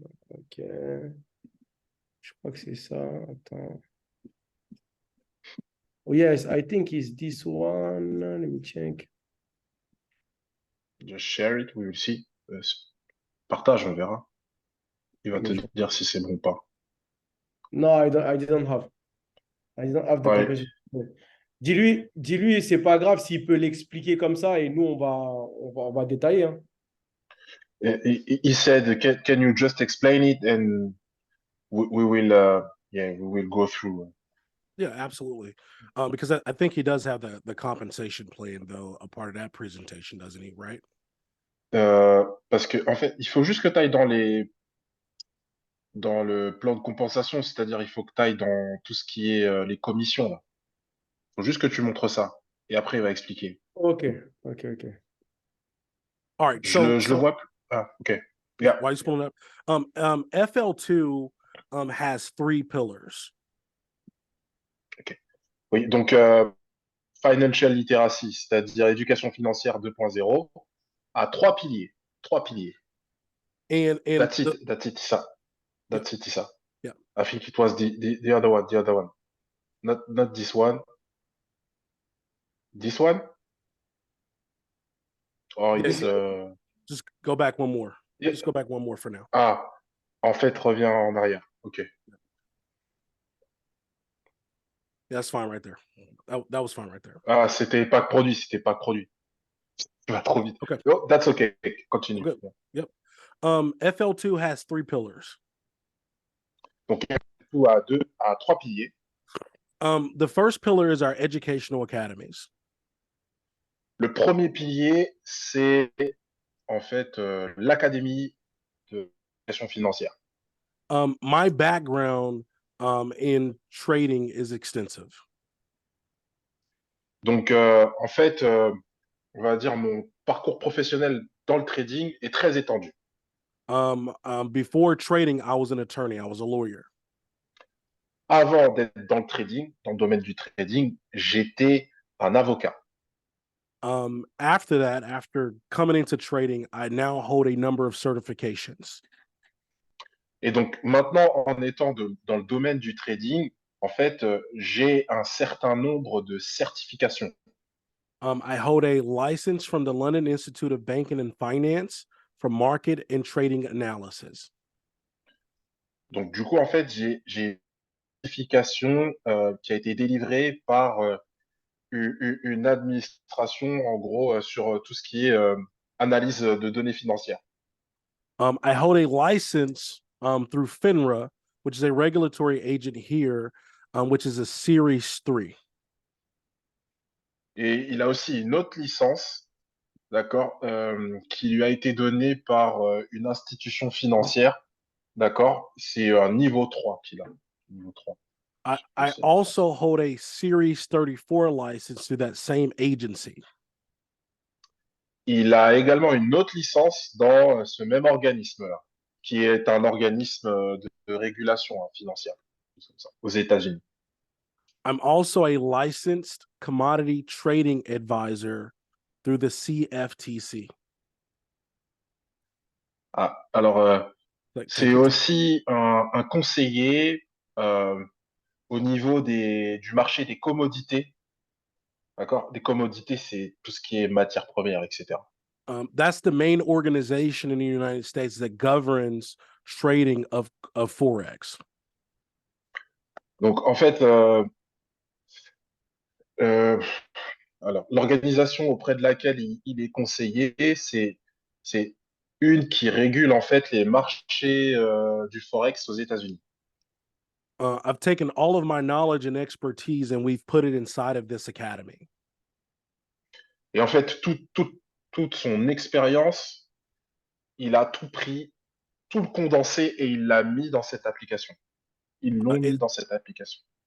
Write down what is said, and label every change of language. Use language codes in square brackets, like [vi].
[fr] Ok. Je crois que c'est ça. Attends. [en] Oh, yes, I think it's this one. Let me check. Just share it, we will see. [fr] Partage, on verra. Il va te dire si c'est bon ou pas. [en] No, I didn't have. I didn't have the [fr] Ouais. [en] composition. [fr] Dis-lui, c'est pas grave s'il peut l'expliquer comme ça et nous, on va détailler. Hein. [en] He said, can you just explain it and we will go through. Yeah, absolutely. Because I think he does have the compensation plan, though, a part of that presentation, doesn't he? Right? [fr] Parce que en fait, il faut juste que tu ailles dans le plan de compensation, c'est-à-dire il faut que tu ailles dans tout ce qui est les commissions. Il faut juste que tu montres ça. Et après, il va expliquer. [en] Ok. All right. [fr] Je le vois plus. Ah, ok. [en] Yeah. Why are you pulling up? FL2 has 3 pillars. Ok. [fr] Oui, donc [en] financial literacy, [fr] c'est-à-dire éducation financière 2.0, a 3 piliers. 3 piliers. [en] And That's it, Issa. That's it, Issa. Yeah. I think it was the other one. Not this one. This one? Or it's just go back one more. Yeah. Just go back one more for now. [fr] Ah, en fait, reviens en arrière. [en] Ok. That's fine right there. That was fine right there. [fr] Ah, c'était pas produit. Tu vas trop vite. [en] Okay. Oh, that's okay. Continue. Okay. Yep. FL2 has 3 pillars. [fr] Donc, FL2 a 3 piliers. [en] The first pillar is our educational academies. [fr] Le premier pilier, c'est en fait l'académie de l'éducation financière. [en] My background in trading is extensive. [fr] Donc, en fait, on va dire mon parcours professionnel dans le trading est très étendu. [en] Before trading, I was an attorney. I was a lawyer. [fr] Avant d'être dans le trading, dans le domaine du trading, j'étais un avocat. [en] After that, after coming into trading, I now hold a number of certifications. [fr] Et donc maintenant, en étant dans le domaine du trading, en fait, j'ai un certain nombre de certifications. [en] I hold a license from the London Institute of Banking and Finance for market and trading analysis. [fr] Donc du coup, en fait, j'ai une certification qui a été délivrée par une administration, en gros, sur tout ce qui est analyse de données financières. [en] I hold a license through FINRA, which is a regulatory agent here, which is a Series 3. [fr] Et il a aussi une autre licence, d'accord, qui lui a été donnée par une institution financière, d'accord, c'est un niveau 3 qu'il a. Niveau 3. [en] I also hold a Series 34 license to that same agency. [fr] Il a également une autre licence dans ce même organisme-là, qui est un organisme de régulation financière aux États-Unis. [en] I'm also a licensed commodity trading advisor through the CFTC. [fr] Ah, alors, [en] Like, [fr] c'est aussi un conseiller au niveau du marché des commodités. D'accord? Des commodités, c'est tout ce qui est matières premières, etc. [en] That's the main organization in the United States that governs trading of Forex. [fr] Donc, en fait, alors, l'organisation auprès de laquelle il est conseillé, c'est une qui régule en fait les marchés du Forex aux États-Unis. [en] I've taken all of my knowledge and expertise and we've put it inside of this academy. [fr] Et en fait, toute son expérience, il a tout pris, tout le condensé et il l'a mis dans cette application. Ils l'ont mis dans cette application.